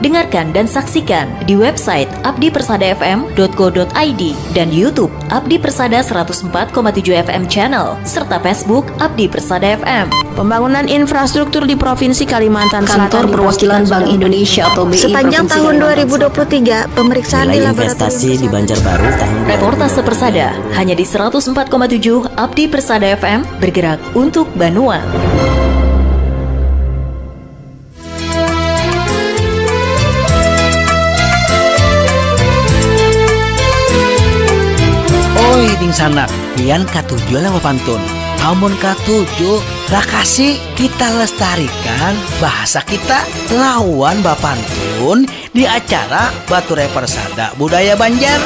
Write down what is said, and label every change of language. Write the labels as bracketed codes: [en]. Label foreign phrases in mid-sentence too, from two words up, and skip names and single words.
[id] Dengarkan dan saksikan di website abdipersadafm.co.id dan YouTube Abdi Persada 104,7 FM channel serta Facebook Abdi Persada FM. Pembangunan infrastruktur di Provinsi Kalimantan Selatan. Kantor Perwakilan Bank Indonesia atau BI Sepanjang tahun 2023, pemeriksaan di nilai investasi di Banjarbaru tahun Reportase Persada hanya di 104,7 Abdi Persada FM, bergerak untuk Banua. [bjn] Oi ding sanak, pian katujuh lah pantun. Amun katujuh, rakasi kita lestarikan bahasa kita lawan bapantun di acara Bature Persada Budaya Banjar.